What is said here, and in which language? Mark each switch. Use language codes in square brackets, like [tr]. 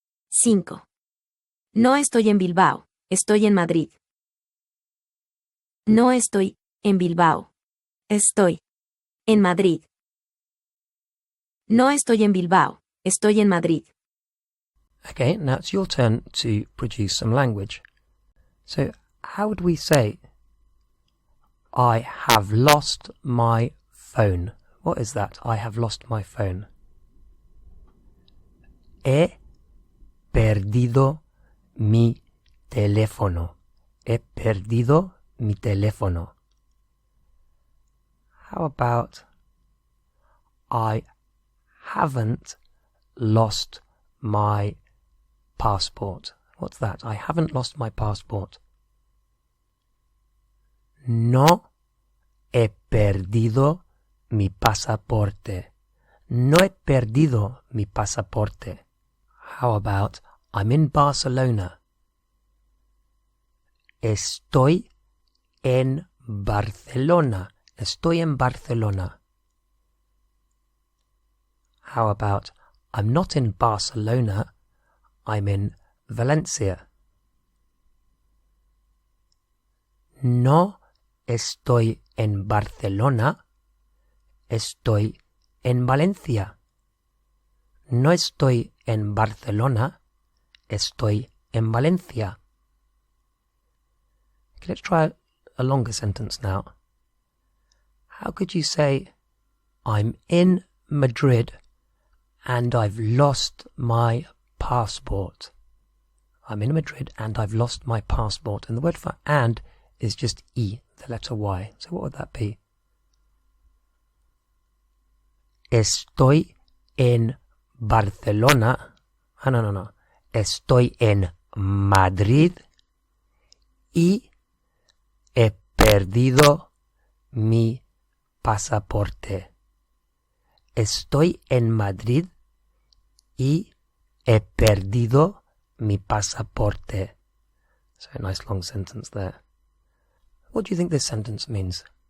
[es] 5. No estoy en Bilbao, estoy en Madrid. No estoy en Bilbao. Estoy en Madrid. No estoy en Bilbao, estoy en Madrid. [en] Okay, now it's your turn to produce some language. So how would we say I have lost my phone? What is that? I have lost my phone. [es] He perdido mi teléfono. He perdido mi teléfono. [en] How about I haven't lost my passport? What's that? I haven't lost my passport. [es] No he perdido mi pasaporte. No he perdido mi pasaporte. [en] How about I'm in Barcelona? [es] Estoy en Barcelona. Estoy en Barcelona. [en] How about I'm not in Barcelona, I'm in Valencia. [es] No estoy en Barcelona, estoy en Valencia. No estoy en Barcelona, estoy en Valencia. [en] Okay, let's try a longer sentence now. How could you say, I'm in Madrid and I've lost my passport? I'm in Madrid and I've lost my passport. And the word for and is just E, the letter Y. So what would that be? [es] Estoy en Barcelona. No. Estoy en Madrid y he perdido mi pasaporte. Estoy en Madrid y he perdido mi pasaporte. [en] So a nice long sentence there. What do you think this sentence means?